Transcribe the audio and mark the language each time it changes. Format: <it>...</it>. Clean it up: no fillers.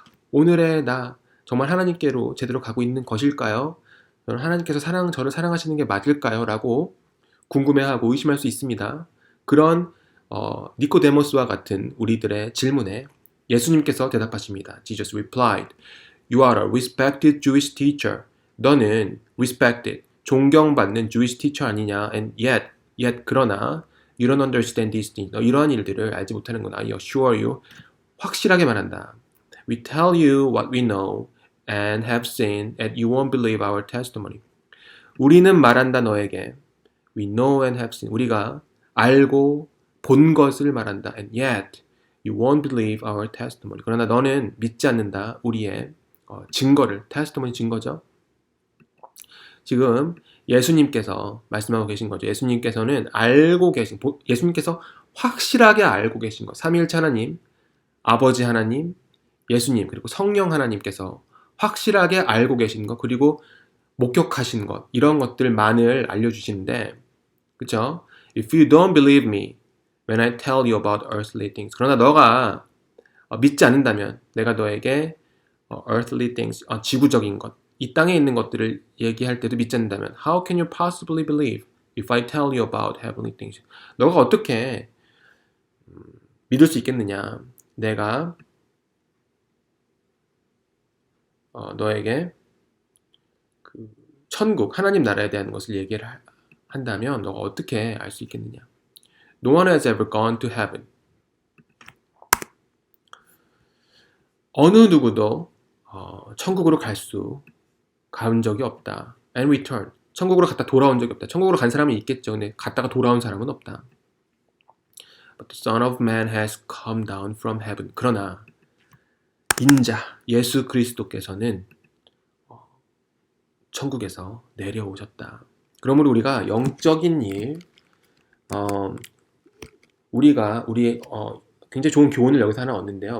<ko>오늘의 나 정말 하나님께로 제대로 가고 있는 것일까요? 하나님께서 저를 사랑하시는 게 맞을까요? 라고 궁금해하고 의심할 수 있습니다. 그런 니코데모스와 같은 우리들의 질문에 예수님께서 대답하십니다.</ko> <en>Jesus replied, You are a respected Jewish teacher.</en> <ko>너는 respected, 존경받는 Jewish teacher 아니냐?</ko> <en>And yet</en> <ko>그러나</ko> <en>you don't understand these things.</en> <ko>너 이러한 일들을 알지 못하는구나.</ko> <en>I assure you,</en> <ko>확실하게 말한다.</ko> <en>We tell you what we know and have seen, and you won't believe our testimony.</en> <ko>우리는 말한다 너에게.</ko> <en>We know and have seen.</en> <ko>우리가 알고 본 것을 말한다.</ko> <en>And yet you won't believe our testimony.</en> <ko>그러나 너는 믿지 않는다. 우리의 증거를. testimony 증거죠. 지금 예수님께서 말씀하고 계신 거죠. 예수님께서는 예수님께서 확실하게 알고 계신 것. 삼위일체 하나님, 아버지 하나님, 예수님, 그리고 성령 하나님께서 확실하게 알고 계신 것, 그리고 목격하신 것, 이런 것들만을 알려주시는데, 그쵸?</ko> <en>If you don't believe me when I tell you about earthly things.</en> <ko>그러나 너가 믿지 않는다면 내가 너에게 earthly things, 지구적인 것, 이 땅에 있는 것들을 얘기할 때도 믿지 않는다면</ko> <en>How can you possibly believe if I tell you about heavenly things?</en> <ko>너가 어떻게 믿을 수 있겠느냐? 내가 너에게 그 천국, 하나님 나라에 대한 것을 얘기를 한다면 너가 어떻게 알 수 있겠느냐?</ko> <en>No one has ever gone to heaven.</en> <ko>어느 누구도 천국으로 간 적이 없다.</ko> <en>And return.</en> <ko>천국으로 갔다 돌아온 적이 없다. 천국으로 간 사람이 있겠죠. 근데 갔다가 돌아온 사람은 없다.</ko> <en>But the Son of Man has come down from heaven.</en> <ko>그러나 인자 예수 그리스도께서는 천국에서 내려오셨다. 그러므로 우리가 영적인 일, 우리의 굉장히 좋은 교훈을 여기서 하나 얻는데요.</ko>